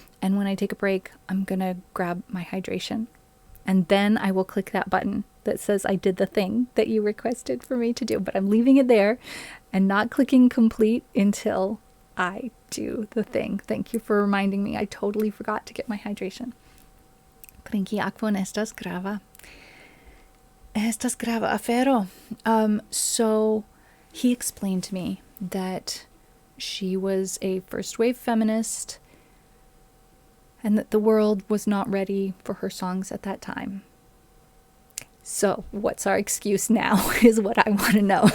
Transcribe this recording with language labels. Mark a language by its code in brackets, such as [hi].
[en] And when I take a break, I'm going to grab my hydration. And then I will click that button that says I did the thing that you requested for me to do. But I'm leaving it there and not clicking complete until I do the thing. Thank you for reminding me. I totally forgot to get my hydration. [eo] Prinki akvon estas grava. Estas grava afero. [en] So he explained to me that she was a first wave feminist and that the world was not ready for her songs at that time. So what's our excuse now is what I want to know.